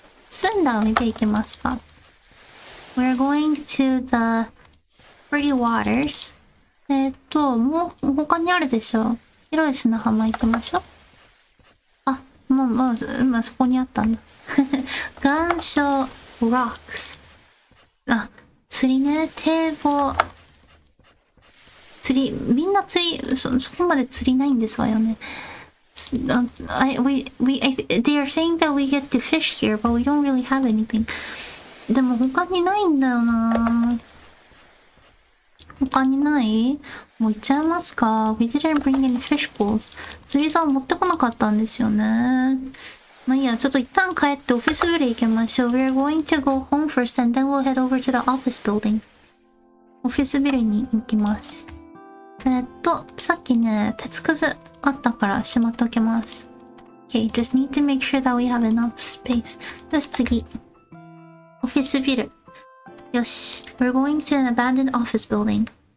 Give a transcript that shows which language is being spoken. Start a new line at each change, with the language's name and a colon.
Japanese: 澄んだ海辺行きますか。
English: We're going to the pretty waters.
Japanese: もう他にあるでしょ。広い砂浜行きましょう。もう今そこにあったんだ。岩礁 rocks。釣りね、堤防。みんなそこまで釣りないんですわよね。
English: They are saying that we get to fish here, but we don't really have anything.
Japanese: でも他にないんだよな。他にない？もう行っちゃいますか。
English: We didn't bring any fish bowls.
Japanese: 釣り竿持ってこなかったんですよね。まあいいや、ちょっと一旦帰ってオフィスビル行きましょう。
English: We're going to go home first and then we'll head over to the office building.
Japanese: オフィスビルに行きます。さっきね、鉄くずあったからしまっておきます。
English: Okay, just need to make sure that we have enough space.
Japanese: よし、次。オフィスビル。よし。
English: We're going to an abandoned office building.